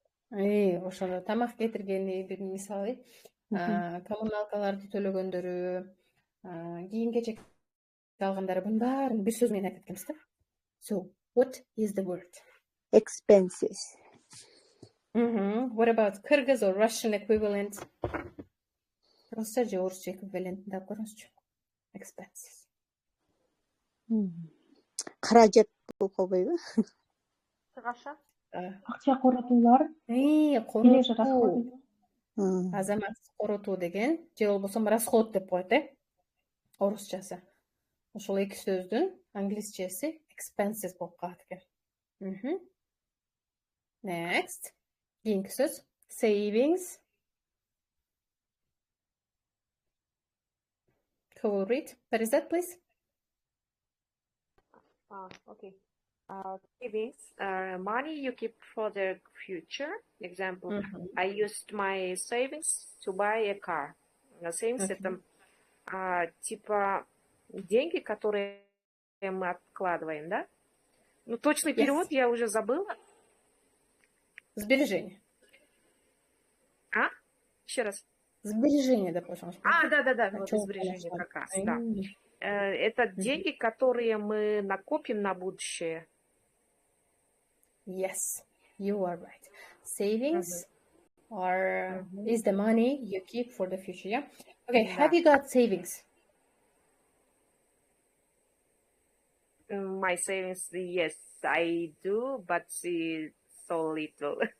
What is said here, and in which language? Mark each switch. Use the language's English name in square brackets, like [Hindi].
[Kyrgyz] Ошондо тамак кетиргени бир мисалы, коммуналкаларды төлөгөндөрү, кийим-кечек алгандары, бунун баарын бир сөз менен айтып кеткенбиз да. [English] So, what is the word? Expenses. What about Kyrgyz or Russian equivalent? [Kyrgyz] Кыргызча же орусча эквивалентин деп көрүңүзчү. [English] Expenses. [Kyrgyz] Каражат болуп калбайбы? [Russian] Хорошо. [Kyrgyz] Акча коротуулар. Коротуу. Азамат коротуу деген, же болбосо расход деп коет, орусчасы. Ошол эки сөздүн англисчеси expenses болуп калат экен. [English] Next. [Kyrgyz] Кийинки сөз savings. [English] Who will read? What is that, please? Okay. Savings are money you keep for the future. Example, I used my savings to buy a car. [Russian] Savings это типа деньги, которые мы откладываем, да? Ну, точный перевод я уже забыла. Сбережения. Еще раз. Сбережения, допустим. Да, вот сбережения как раз, да. Это деньги, которые мы накопим на будущее. [English] Yes, you are right. Savings is the money you keep for the future, yeah? Okay, have you got savings? My savings, yes, I do, but it's so little.